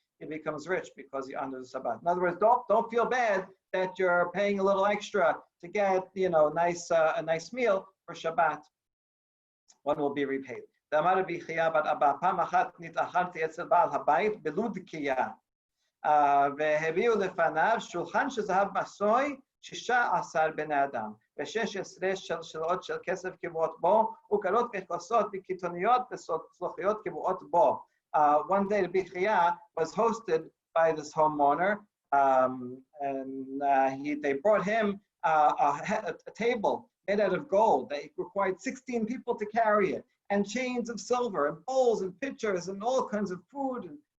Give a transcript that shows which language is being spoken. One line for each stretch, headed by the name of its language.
English: He becomes rich because he honors the Shabbat. In other words, don't feel bad that you're paying a little extra to get a nice meal for Shabbat. One will be repaid.
Hebrew: ואמר רבי חייא בר אבא, פעם אחת נתאכלתי אצל בעל הבית בלודקיה, והביאו לפניו שולחן שזהב מסוי 16 בני אדם, ו16 שלשלאות של כסף קבועות בו, וקלות וכוסות וקיתוניות וסלוחיות קבועות בו.
English: One day Rabbi Chiya was hosted by this homeowner, and they brought him a table made out of gold. They required 16 people to carry it, and chains of silver, and bowls, and pitchers, and all kinds of food, and